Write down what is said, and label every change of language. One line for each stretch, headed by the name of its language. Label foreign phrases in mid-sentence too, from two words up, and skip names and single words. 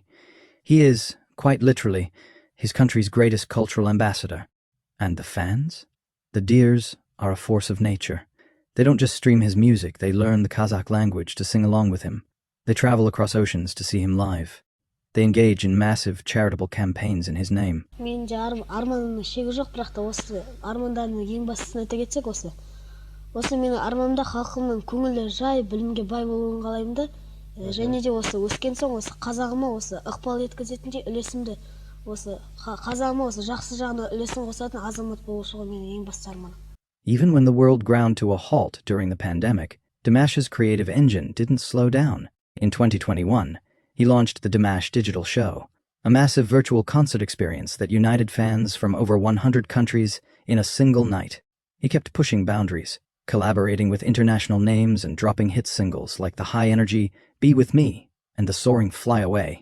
English: He is, quite literally, his country's greatest cultural ambassador. And the fans? The deers are a force of nature. They don't just stream his music, they learn the Kazakh language to sing along with him. They travel across oceans to see him live. They engage in massive charitable campaigns in his name.
Kazakh: Арманымның шегі жоқ, бірақ та осы армандарымның ең бастысына айта кетсек осы. Осы менің арманымда халқымның көңілі жай, білімге бай болуын қалаймын да, және де осы өскен соң осы қазағыма осы ықпал еткізетіндей үлесімді осы қазағыма осы жақсы жағына үлесін қосатын азамат болу ғой менің ең басты арманым.
English: Even when the world ground to a halt during the pandemic, Dimash's creative engine didn't slow down. In 2021, he launched the Dimash Digital Show, a massive virtual concert experience that united fans from over 100 countries in a single night. He kept pushing boundaries, collaborating with international names and dropping hit singles like the high-energy Be With Me and the soaring Fly Away.